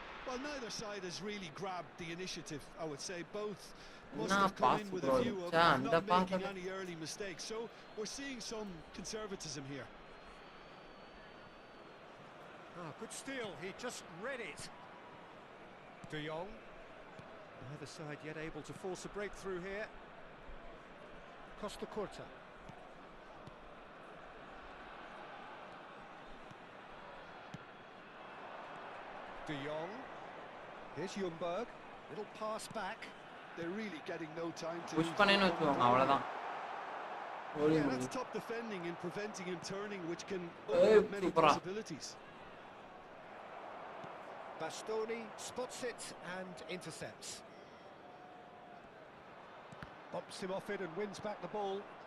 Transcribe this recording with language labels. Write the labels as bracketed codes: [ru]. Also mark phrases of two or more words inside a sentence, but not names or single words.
[en] Well, neither side has really grabbed the initiative. I would say both must have come in with a view of not making any early mistakes. So we're seeing some conservatism here. Ah, good steal. He just read it. De Jong. Neither side yet able to force a breakthrough here. Costa Curta. De Jong. Here's Ljungberg. Little pass back. They're really getting no time to [ta] push பண்ணேன்னு வெச்சுவாங்க அவ்வளவுதான். [en] Yeah, that's top defending and preventing him turning, which can open up many possibilities. Bastoni spots it and intercepts. Bumps him off it and wins back the ball.